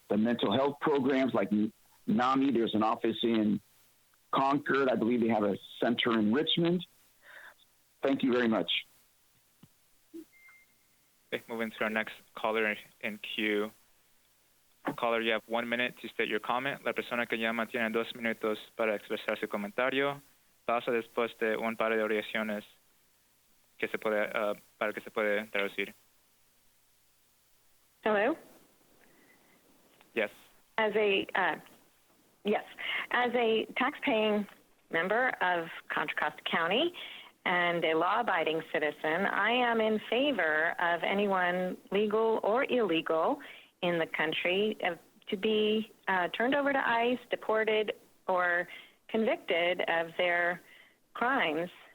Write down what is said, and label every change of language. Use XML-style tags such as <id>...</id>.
<en>The mental health programs like NAMI, there's an office in Concord. I believe they have a center in Richmond. Thank you very much. Okay, moving to our next caller in queue. Caller, you have 1 minute to state your comment.</en> <es>La persona que llama tiene 2 minutos para expresar su comentario. Pasa después de un par de oraciones que se puede, para que se pueda traducir.</es> <en>Hello? Yes. As a tax-paying member of Contra Costa County and a law-abiding citizen, I am in favor of anyone, legal or illegal, in the country to be turned over to ICE, deported, or convicted of their crimes.</en>